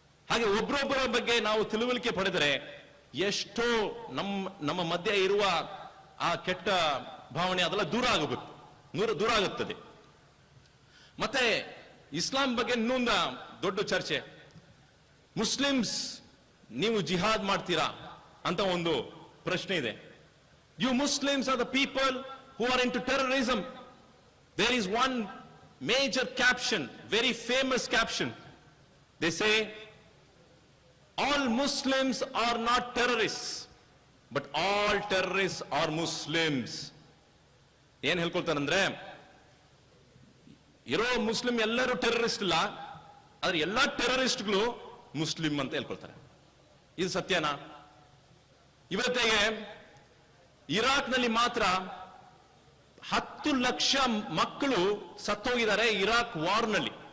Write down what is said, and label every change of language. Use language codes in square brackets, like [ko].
[kn] ಹಾಗೆ ಒಬ್ಬರೊಬ್ಬರ ಬಗ್ಗೆ ನಾವು ತಿಳುವಳಿಕೆ ಪಡೆದರೆ ಎಷ್ಟೋ ನಮ್ಮ ಮಧ್ಯೆ ಇರುವ ಆ ಕೆಟ್ಟ ಭಾವನೆ ಅದೆಲ್ಲ ದೂರ ಆಗುತ್ತದೆ. ಮತ್ತೆ ಇಸ್ಲಾಂ ಬಗ್ಗೆ ಇನ್ನೊಂದು ದೊಡ್ಡ ಚರ್ಚೆ. ಮುಸ್ಲಿಮ್ಸ್ ನೀವು ಜಿಹಾದ್ ಮಾಡ್ತೀರಾ ಅಂತ ಒಂದು ಪ್ರಶ್ನೆ ಇದೆ. [en] You Muslims are the people who are into terrorism. There is one major caption, very famous caption. They say, all Muslims are not terrorists, but all terrorists are Muslims. [kn] ಏನ್ ಹೇಳ್ಕೊಳ್ತಾರಂದ್ರೆ, ಇರೋ ಮುಸ್ಲಿಂ ಎಲ್ಲರೂ terrorist ಇಲ್ಲ, ಆದ್ರೆ ಎಲ್ಲಾ ಟೆರರಿಸ್ಟ್ಗಳು Muslim ಅಂತ ಹೇಳ್ಕೊಳ್ತಾರೆ. ಇದು ಸತ್ಯನಾ? ಇವತ್ತಿಗೆ Iraq ನಲ್ಲಿ ಮಾತ್ರ 10 ಲಕ್ಷ ಮಕ್ಕಳು ಸತ್ತೋಗಿದ್ದಾರೆ ಇರಾಕ್ ವಾರ್ ನಲ್ಲಿ.